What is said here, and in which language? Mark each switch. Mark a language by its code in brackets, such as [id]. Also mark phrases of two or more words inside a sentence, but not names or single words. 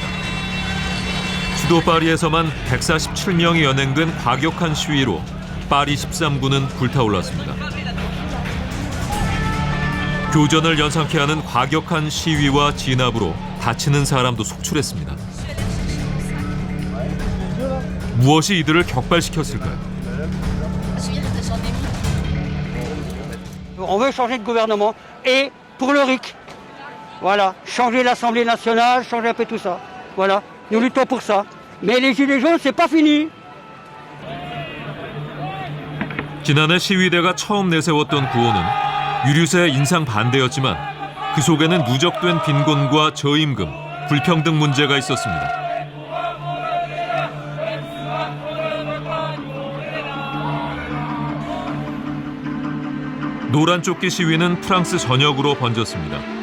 [ko] 수도 파리에서만 147명이 연행된 과격한 시위로 파리 13구는 불타올랐습니다. 교전을 연상케 하는 과격한 시위와 진압으로 다치는 사람도 속출했습니다. 무엇이 이들을 격발시켰을까요? [fr] On veut changer de gouvernement et pour le RIC. Voilà, changer l'Assemblée nationale, changer un peu tout ça. Voilà, nous luttons pour ça. Mais les gilets jaunes, c'est pas fini. [ko] 지난해 시위대가 처음 내세웠던 구호는 유류세 인상 반대였지만 그 속에는 누적된 빈곤과 저임금, 불평등 문제가 있었습니다. 노란 조끼 시위는 프랑스 전역으로 번졌습니다.